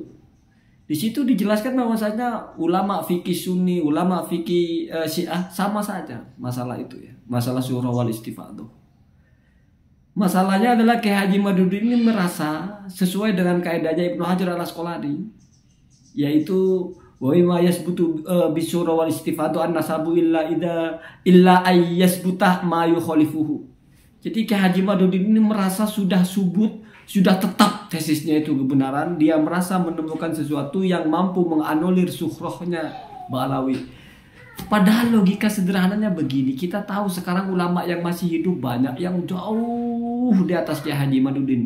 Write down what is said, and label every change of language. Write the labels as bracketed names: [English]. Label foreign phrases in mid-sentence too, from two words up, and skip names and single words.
[Indonesian] Di situ dijelaskan bahwasanya ulama fikih Sunni, ulama fikih Syiah sama saja masalah itu ya, masalah [Arabic] شهرة والاستفاضة. [Indonesian] Masalahnya adalah Kiai Haji Imaduddin ini merasa sesuai dengan kaidahnya Ibnu Hajar al-Asqalani, yaitu [Arabic] وما يثبت بالشهرة والاستفاضة النسب إلا أن يثبت ما يخالفه. [Indonesian] Jadi Kiai Haji Imaduddin ini merasa sudah tetap tesisnya itu kebenaran. Dia merasa menemukan sesuatu yang mampu menganulir sukhrohnya Ba'alawi. Padahal logika sederhananya begini, kita tahu sekarang ulama yang masih hidup banyak yang jauh di atas Kiai Haji Imaduddin.